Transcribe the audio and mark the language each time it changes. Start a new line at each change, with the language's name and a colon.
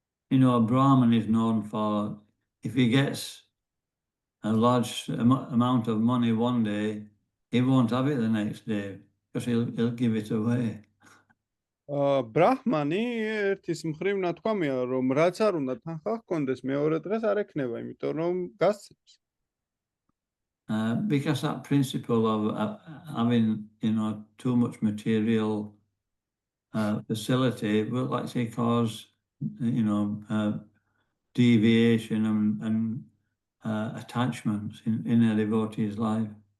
English: You know, a Brahmin is known for, if he gets a large amount of money one day, he won't have it the next day because he'll give it away.
Georgian: ბრაჰმანი ერთის მხრივ ნათქვამია, რომ რაც არ უნდა თანხა ჰქონდეს, მეორე დღეს არ ექნება, იმიტომ რომ გასცემს.
English: Because that principle of having, you know, too much material facility will actually cause, you know, deviation and attachments in a devotee's life.